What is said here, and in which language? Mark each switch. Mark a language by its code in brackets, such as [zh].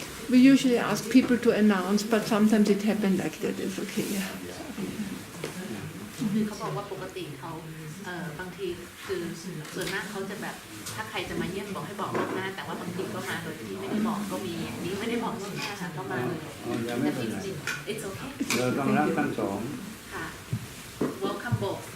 [en] We usually ask people to announce, but sometimes it happened like that. It's okay. Yeah. [th] คือเขาบอกว่าปกติเขาบางทีคือส่วนมากเขาจะแบบถ้าใครจะมาเยี่ยมบอกให้บอกล่วงหน้าแต่ว่าบางทีก็มาโดยที่ไม่ได้บอกก็มีอันนี้ไม่ได้บอกล่วงหน้าค่ะก็มาเลย ยังไม่ แต่ เป็นไร จริงๆ [en] it's okay [th] เราต้องรับทั้งสอง [en] ค่ะ welcome both